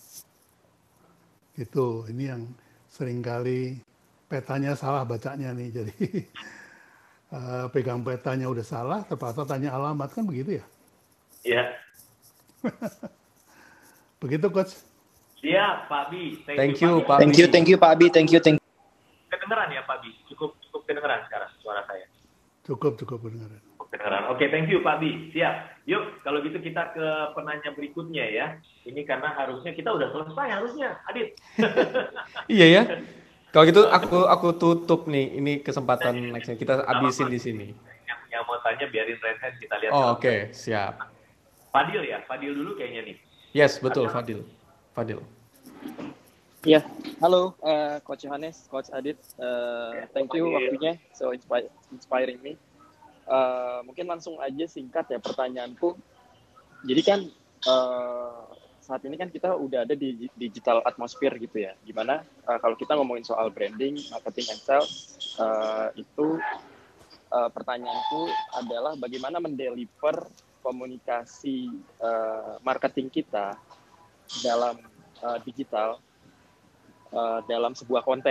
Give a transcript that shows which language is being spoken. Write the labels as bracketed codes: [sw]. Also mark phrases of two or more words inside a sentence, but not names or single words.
[id] Gitu, ini yang seringkali petanya salah bacanya nih. Jadi pegang petanya udah salah, terpaksa tanya alamat, kan begitu ya? Iya. Begitu, Coach. Siap, Pak Bi. [en] Thank you, Pak Thank you, Pak Bi. Thank you. [id] Kedengeran ya, Pak Bi? Cukup kedengeran sekarang suara saya. Cukup kedengaran. Kedengeran. Oke, [en] thank you, [id] Pak Bi. Siap. Yuk, kalau gitu kita ke penanya berikutnya ya. Ini karena harusnya kita udah selesai harusnya, Adit. Iya ya. Kalau gitu aku tutup nih. Ini kesempatan nextnya kita habisin di sini. Yang mau tanya biarin raise hand, kita lihat. Oh, oke, siap. Fadil ya, Fadil dulu kayaknya nih. Yes, betul, Fadil. Ya, halo Coach Yohanes, Coach Adit. [en] Thank you waktunya, so inspiring me. [id] Mungkin langsung aja singkat ya pertanyaanku. Jadi kan saat ini kan kita udah ada di [en] digital atmosphere [id] gitu ya. Gimana kalau kita ngomongin soal [en] branding, marketing, and sales, [id] itu pertanyaanku adalah bagaimana mendeliver komunikasi marketing kita dalam digital dalam sebuah konten.